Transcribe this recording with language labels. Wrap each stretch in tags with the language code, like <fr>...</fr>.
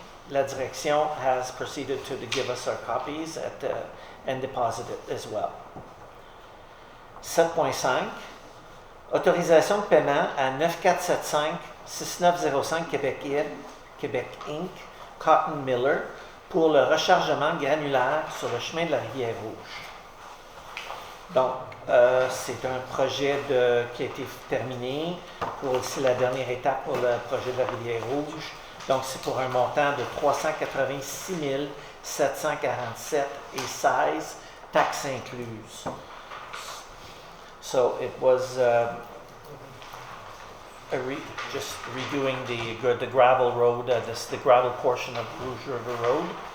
<fr>la direction</fr> <en>has proceeded to give us our copies and deposit it as well. 7.5.</en> <fr>Autorisation de paiement à 9475-6905 Québec Inc., Cotton Miller, pour le rechargement granulaire sur le chemin de la Rivière-Rouge. Donc, c'est un projet qui a été terminé. C'est la dernière étape pour le projet de la Rivière-Rouge. Donc, c'est pour un montant de 386 747,16, taxes incluses.</fr> <en>So, it was just redoing the gravel road, the gravel portion of Rouge River Road.</en>